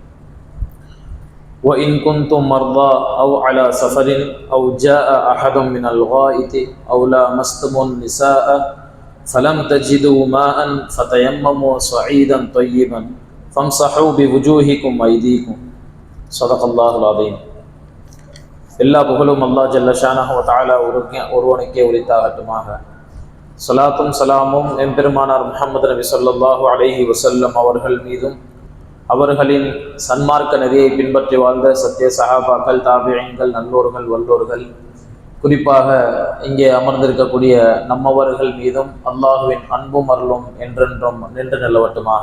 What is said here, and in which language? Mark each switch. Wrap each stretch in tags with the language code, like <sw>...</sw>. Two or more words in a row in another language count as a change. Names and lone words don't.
<ar>وإن كنتم مرضى أو على سفر أو جاء أحد من الغائط أو لامستم النساء فلم تجدوا ماء فتيمموا صعيدا طيبا فامسحوا بوجوهكم وأيديكم. صدق الله العظيم.</ar> <ta>எல்லா புகழும்</ta> <ar>الله جل شأنه وتعالى</ar> <ta>ஒருவனுக்கே உரித்தாகட்டுமாக. ஸலாத்தும் ஸலாமும் எம்பெருமானார் முஹம்மது நபி</ta> <ar>صلى الله عليه وسلم</ar> <ta>அவர்கள் மீதும் அவர்களின் சன்மார்க்க நெறியை பின்பற்றி வாழ்ந்த சத்திய சஹாபாக்கள், தாபிஈன்கள், நல்லோர்கள், வல்லோர்கள், குறிப்பாக இங்கே அமர்ந்திருக்கக்கூடிய நம்மவர்கள் மீதும் அல்லாஹுவின் அன்பும் அருளும் என்றென்றும் நின்று நிலவட்டுமாக.</ta>